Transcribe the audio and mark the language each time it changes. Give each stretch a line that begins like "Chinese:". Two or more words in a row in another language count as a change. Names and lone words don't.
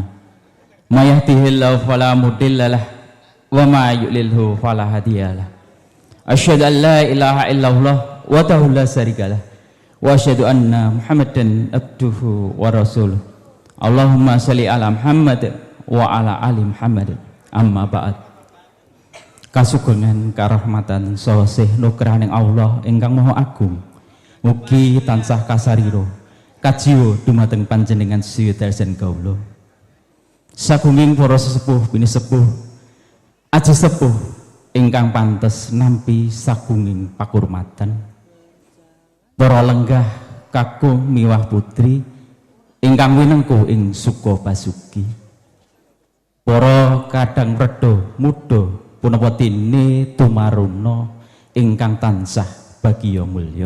Arabic: من يهده الله فلا مضل له ومن يضلله فلا هادي له. أشهد أن لا إله إلا الله وحده لا شريك له وأشهد أن محمدا عبده ورسوله. اللهم صل على محمد وعلى آل محمد. أما بعد.
Javanese: Kasugengan karahmatan sosih nugrahaning Allah ingkang maha agung mugi tansah kasariro kajiwa dumateng panjenengan sedaya dalem kawula. Sagunging para sesepuh bini sepuh aji sepuh ingkang pantes nampi sagunging pakurmatan, para lenggah kakung miwah putri ingkang winengku ing suka basuki, para kadang redo muda punapa dene tumaruna ingkang tansah bagya mulya.